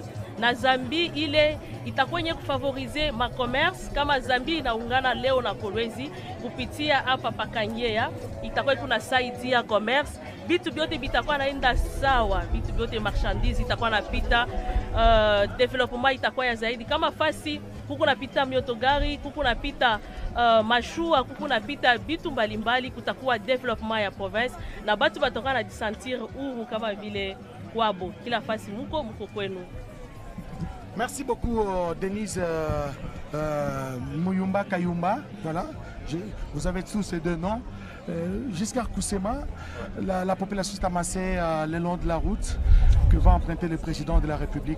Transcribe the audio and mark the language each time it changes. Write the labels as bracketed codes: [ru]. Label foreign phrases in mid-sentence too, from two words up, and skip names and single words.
[sw] Na Zambi ile itakuwa yenye kufavorize ma commerce, kama Zambi inaungana leo na Kolwezi kupitia hapa Pakanyea, itakuwa kunasaidia commerce, vitu vyote vitakuwa naenda sawa, vitu vyote marchandise itakuwa napita, development itakuwa ya zaidi. Kama fasi kuku napita miotogari, kuku napita mashua, kuku napita vitu mbalimbali, kutakuwa development ya province na batu batoka na jisentir huru kama vile kwabo kila fasi muko kwenu. [fr] Merci beaucoup Denise Muyumba Kayumba. Voilà, vous avez tous ces deux noms. Jusqu'à Kusema, la population s'est amassée le long de la route que va emprunter le président de la République.